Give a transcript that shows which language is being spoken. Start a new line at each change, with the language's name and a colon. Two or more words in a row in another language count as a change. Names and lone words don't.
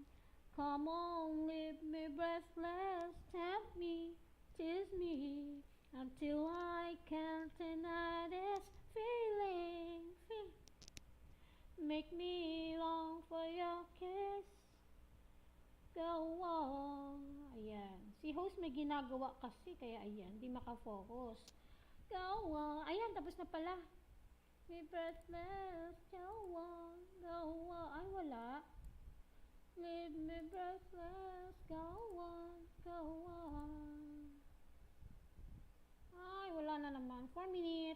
English: Come on, leave me breathless, tap me, tease me, until I can't deny this feeling. Make me long for your kiss. Go on.
Filipino: Ayan. Si host may ginagawa kasi, kaya ayan, di makafocus.
English: Go on.
Filipino: Ayan, tapos na pala.
English: Be breathless. Go on.
Filipino: Ay, wala.
English: Leave me breathless. Go on.
Filipino: Ay, wala na naman. 4 minutes.